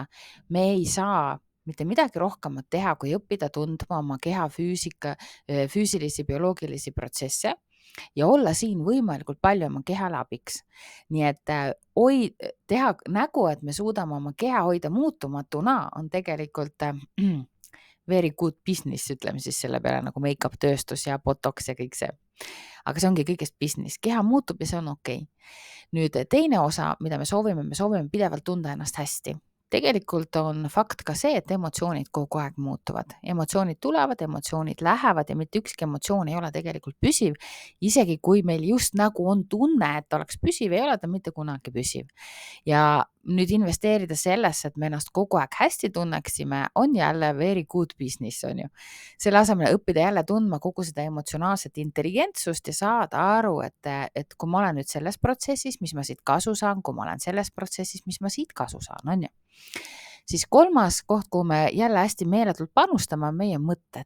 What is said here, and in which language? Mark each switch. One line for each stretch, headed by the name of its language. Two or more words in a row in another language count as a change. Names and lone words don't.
Estonian: Me ei saa mitte midagi rohkemat teha, kui õppida tundma oma keha füüsilisi, bioloogilisi protsesse ja olla siin võimalikult palju oma kehale abiks. Nii et teha nägu, et me suudame oma keha hoida muutumatuna, on tegelikult
English: very good business,
Estonian: ütleme siis selle peale nagu make-up tööstus ja botox ja kõik see. Aga see ongi kõigest business. Keha muutub ja see on okei. Nüüd teine osa, mida me soovime pidevalt tunda ennast hästi. Tegelikult on fakt ka see, et emotsioonid kogu aeg muutuvad. Emotsioonid tulevad, emotsioonid lähevad ja mitte ükski emotsioon ei ole tegelikult püsiv. Isegi kui meil just nagu on tunne, et oleks püsiv, ei ole ta mitte kunagi püsiv. Ja nüüd investeerida sellesse, et me ennast kogu aeg hästi tunneksime, on jälle
English: very good business,
Estonian: on ju. Selle asemel õppida jälle tundma kogu seda emotsionaalset intelligentsust ja saada aru, et kui ma olen nüüd selles protsessis, mis ma siit kasu saan, kui ma olen selles protsessis, mis ma siit kasu saan, on ju. Siis kolmas koht, kuhu me jälle hästi meeletult panustame, on meie mõtted.